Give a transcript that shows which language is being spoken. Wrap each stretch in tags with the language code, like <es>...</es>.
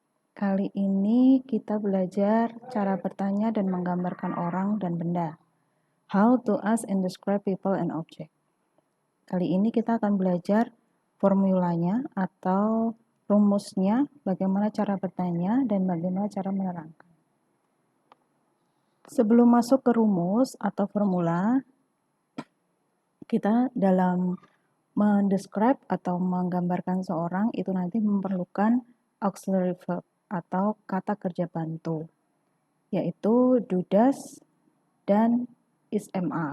<id>Kali ini kita belajar cara bertanya dan menggambarkan orang dan benda.</id> <en>How to ask and describe people and object.</en> <id>Kali ini kita akan belajar formulanya atau rumusnya, bagaimana cara bertanya dan bagaimana cara menerangkan. Sebelum masuk ke rumus atau formula, kita dalam mendescribe atau menggambarkan seorang itu nanti memerlukan auxiliary verb atau kata kerja bantu, yaitu do, does, dan is, am.</id>